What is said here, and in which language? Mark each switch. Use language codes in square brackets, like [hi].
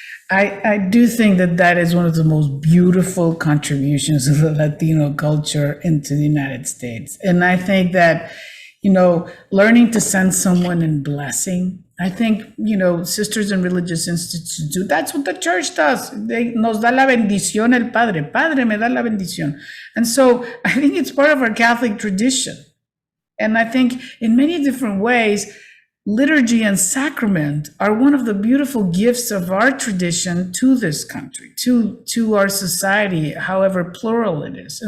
[en] I do think that is one of the most beautiful contributions of the Latino culture into the United States. And I think that, learning to send someone in blessing, I think, sisters in religious institutes do. That's what the church does. [es] Nos da la bendición el Padre. Padre me da la bendición. [en] And so I think it's part of our Catholic tradition. And I think in many different ways, liturgy and sacrament are one of the beautiful gifts of our tradition to this country, to our society, however plural it is.